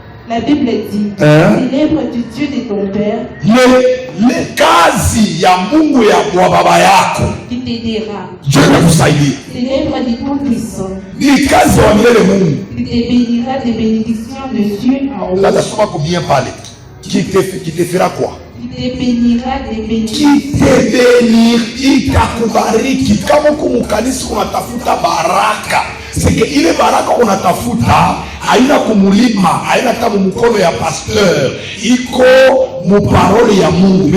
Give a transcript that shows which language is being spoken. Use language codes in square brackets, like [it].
[fr] La Bible dit, c'est l'œuvre du Dieu de ton père. [sw] Le kazi ya Mungu ya kwa baba yako. [fr] Qui t'aidera. [sw] Dieu anakusaidia. [fr] C'est l'œuvre du Tout-Puissant. [sw] Ni kazi wa milele Mungu. [fr] Qui te bénira des bénédictions de Dieu en haut. Là, laisse-moi bien parler. Qui te fera quoi? Qui te bénira des bénédictions. Qui te bénira, [sw] itakubariki. Kama kumukanisa unatafuta baraka, [fr] c'est que [sw] ile baraka unatafuta haina kumulima, haina tamu mkono ya pasteur, iko mu parole ya Mungu.